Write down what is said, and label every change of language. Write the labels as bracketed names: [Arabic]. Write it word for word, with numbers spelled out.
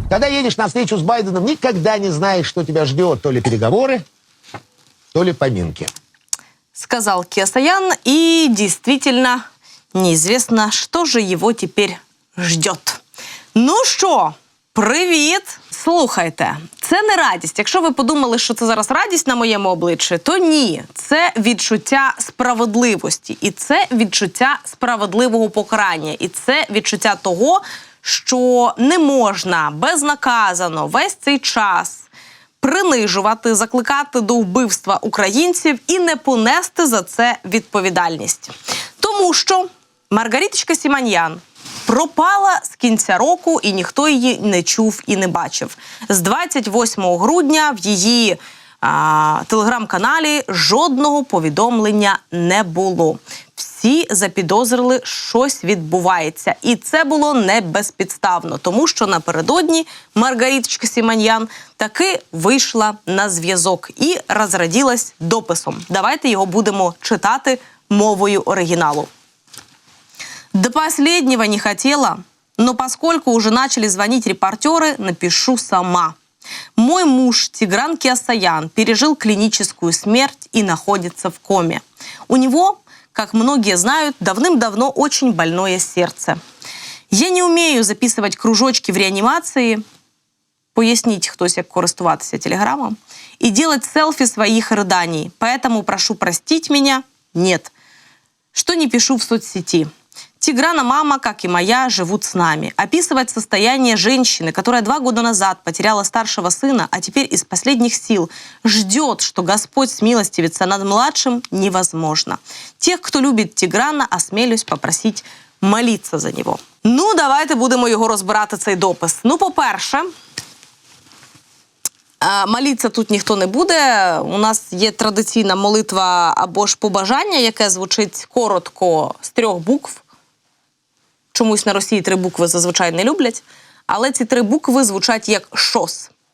[Russian] Когда едешь на встречу с Байденом, никогда не знаешь, что тебя ждет. То ли переговоры, то ли поминки. Сказал Кеосаян, и действительно неизвестно, что же его теперь ждет. [Ukrainian] Ну що, привіт! Слухайте, це не радість. Якщо ви подумали, що це зараз радість на моєму обличчі, то ні. Це відчуття справедливості. І це відчуття справедливого покарання. І це відчуття того, що не можна безнаказано весь цей час принижувати, закликати до вбивства українців і не понести за це відповідальність. Тому що Маргариточка Сіманьян пропала з кінця року, і ніхто її не чув і не бачив. З двадцять восьмого грудня в її а, телеграм-каналі жодного повідомлення не було. Всі запідозрили, щось відбувається. І це було не безпідставно, тому що напередодні Маргариточка Сіманьян таки вийшла на зв'язок і розраділась дописом. Давайте його будемо читати мовою оригиналу. [Russian] До последнего не хотела, но поскольку уже начали звонить репортеры, напишу сама. Мой муж Тигран Кеосаян пережил клиническую смерть и находится в коме. У него, как многие знают, давным-давно очень больное сердце. Я не умею записывать кружочки в реанимации, пояснить, кто себе користуватися телеграммом, и делать селфи своих рыданий, поэтому прошу простить меня, нет, что не пишу в соцсети. Тиграна мама, как и моя, живут с нами. Описывать состояние женщины, которая два года назад потеряла старшего сына, а теперь из последних сил ждет, что Господь смилостивится над младшим, невозможно. Тех, кто любит Тиграна, осмелюсь попросить молиться за него. [Ukrainian] Ну, давайте будемо його розбирати, цей допис. Ну, по-перше, молитися тут ніхто не буде. У нас є традиційна молитва або ж побажання, яке звучить коротко з трьох букв. Чомусь на Росії три букви зазвичай не люблять, але ці три букви звучать як «шос».